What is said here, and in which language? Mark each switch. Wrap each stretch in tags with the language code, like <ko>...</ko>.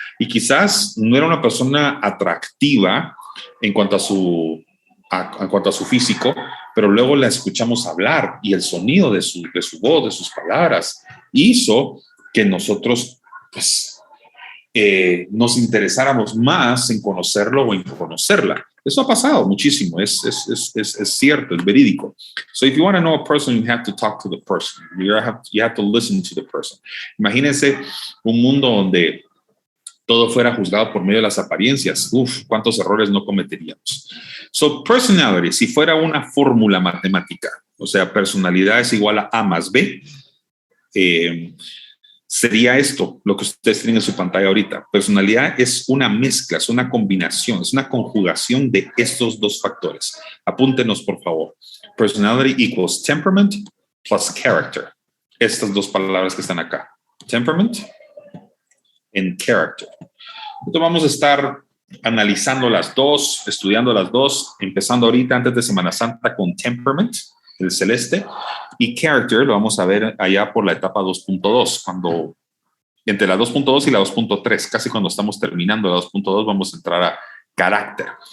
<es>Y quizás no era una persona atractiva en cuanto a su físico, pero luego la escuchamos hablar y el sonido de su voz, de sus palabras, hizo que nosotros pues, nos interesáramos más en conocerlo o en conocerla. Eso ha pasado muchísimo, es cierto, es verídico.</es> <en>So if you want to know a person, you have to talk to the person. You have to listen to the person.</en> <es>Imagínense un mundo donde todo fuera juzgado por medio de las apariencias. Uf, cuántos errores no cometeríamos. So, personality, si fuera una fórmula matemática, o sea, personalidad es igual a A más B, sería esto, lo que ustedes tienen en su pantalla ahorita. Personalidad es una mezcla, es una combinación, es una conjugación de estos dos factores. Apúntenos, por favor.</es> <en>Personality equals temperament plus character.</en> <es>Estas dos palabras que están acá.</es> <en>Temperament and character.</en> <es>Entonces vamos a estar analizando las dos, estudiando las dos, empezando ahorita antes de Semana Santa con temperament, el celeste, y character lo vamos a ver allá por la etapa 2.2, cuando entre la 2.2 y la 2.3, casi cuando estamos terminando la 2.2 vamos a entrar a carácter.</es>